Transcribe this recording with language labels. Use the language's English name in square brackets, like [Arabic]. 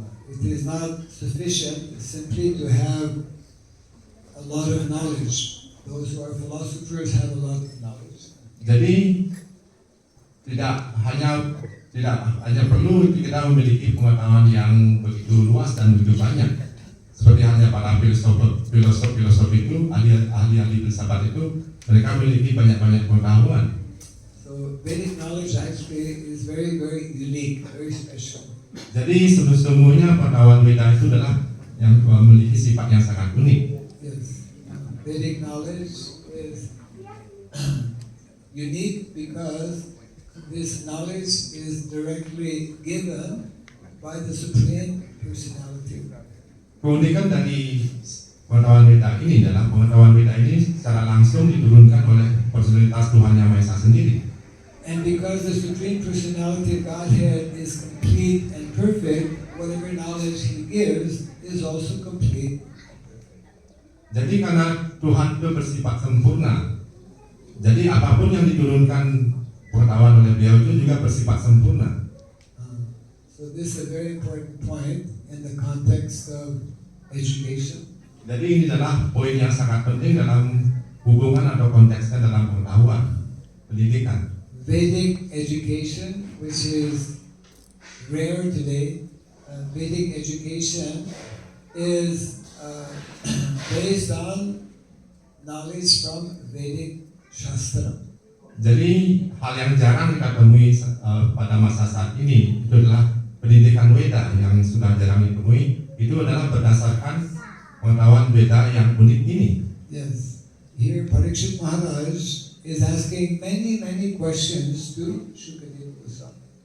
[English] It is not sufficient simply to have a lot of knowledge. Those who are philosophers have a lot of knowledge. [Indonesian] Jadi tidak hanya perlu kita memiliki pengetahuan yang begitu luas dan begitu banyak. Seperti halnya para filosof itu, ahli filsafat itu, mereka memiliki banyak pengetahuan. [English] So Vedic knowledge actually is very, very unique, very special. [Indonesian] Jadi sesungguhnya pengetahuan Weda itu adalah yang memiliki sifat yang sangat unik. [English] Yes, Vedic knowledge is unique because this knowledge is directly given by the Supreme Personality. [Indonesian] Keunikan dari pengetahuan Weda ini adalah pengetahuan Weda ini secara langsung diturunkan oleh personalitas Tuhan Yang Maha Esa sendiri. [English] And because the Supreme Personality of Godhead is complete and perfect, whatever knowledge He gives is also complete. [Indonesian] Jadi karena Tuhan itu bersifat sempurna, jadi apapun yang diturunkan pengetahuan oleh beliau itu juga bersifat sempurna. [English] So this is a very important point in the context of education. [Indonesian] Jadi ini adalah poin yang sangat penting dalam hubungan atau konteksnya dalam pengetahuan, pendidikan. [English] Vedic education, which is rare today, Vedic education is based on knowledge from Vedic Shastra. [Indonesian] Jadi hal yang jarang kita temui pada masa saat ini itu adalah pendidikan Weda yang sudah jarang ditemui, itu adalah berdasarkan pengetahuan Weda yang unik ini. [English] Yes, here Parikshit Maharaj is asking many questions to Shukadeva Goswami.